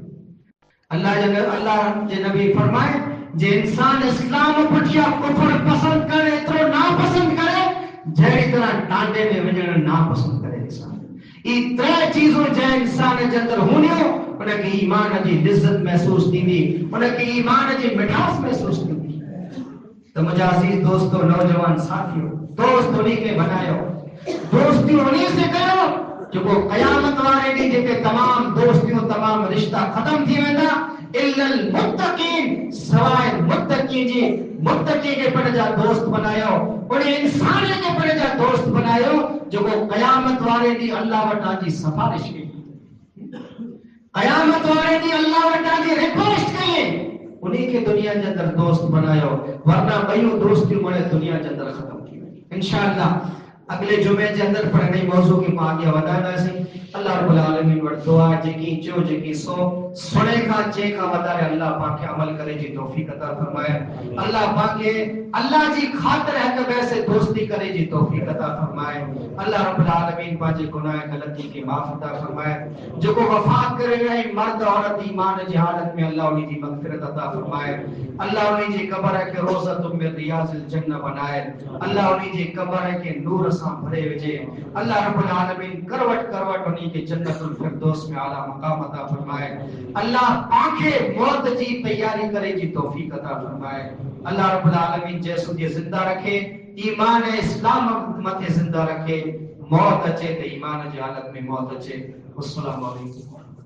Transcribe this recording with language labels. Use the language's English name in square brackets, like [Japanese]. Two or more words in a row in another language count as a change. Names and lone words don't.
[Sindhi] अल्लाह जे नबी फरमाए जे इंसान इस्लाम पुठिया कुफ्र पसंद करे एतिरो नापसंद करे जहिड़ी तरह टांडे में वञण नापसंद करे इंसान। ई टे चीज़ूं जंहिं इंसान जे अंदरि हूंदियूं उनखे ईमान जी लिज़्ज़त महसूस थींदी, उनखे ईमान जी मिठास महसूस थींदी। [Urdu] تو مجھے عزیز دوستوں، نوجوان ساتھیوں, [Sindhi] दोस्त उन्हीं के बनायो, [Urdu] دوستی انہیں سے کرو [Sindhi] जो क़यामत वारे ॾींहुं जेके तमाम दोस्तियों तमाम रिश्ता खत्म थी वेंदा, [Arabic] إلا المتقين, [Sindhi] सवाइ मुत्तकी के पिण जा दोस्त बनायो, उन इंसान के पिण जा दोस्त बनायो जो क़यामत वारे ॾींहुं अल्लाह वटां जी सिफारिश कई, क़यामत वारे ॾींहुं अल्लाह वटां जी रिक्वेस्ट कई, उन्हीं के दुनिया के अंदर दोस्त बनायो, वरना ॿियूं दोस्तियूं मणे दुनिया के अंदर खत्म थी वेंदियूं। इंशाअल्लाह [Urdu] اگلے جمعے کے اندر پر نئی موضوع کی [Sindhi] आगे वधाईंदासीं। अल्लाह रब्बुल आलमीन वटि दुआ जेकी चो जेकी सो सुने का चे का वधारे अल्लाह पाक खे अमल करे जी तौफीक अता फरमाए। अल्लाह पाक खे अल्लाह जी खातिर हिक ॿिए से दोस्ती करे जी तौफीक अता फरमाए। अल्लाह रब्बुल आलमीन पंहिंजे गुनाह गलती खे माफ़ अता फरमाए। जेको वफ़ात करे विया आहिनि मर्द औरत ईमान जी हालत में अल्लाह उन्हीं जी मग़फ़िरत अता फरमाए। अल्लाह उन्हीं जी कब्र के [Arabic] روضة من رياض الجنة [Sindhi] बनाए। अल्लाह उन्हीं जी कब्र के नूर सां भरे विझे। अल्लाह रब्बुल आलमीन करवट करवट उन्हीं के जन्नतुल फिरदौस में आला मकाम अता फरमाए। अल्लाह पाके मौत जी तैयारी करे जी तौफीक अता फरमाए। अल्लाह रब्बुल आलमीन जैसु जे जिंदा रखे, ईमान इस्लाम मथे जिंदा रखे, मौत अचे तो ईमान जी हालत में मौत अचे। [Arabic] السلام عليكم.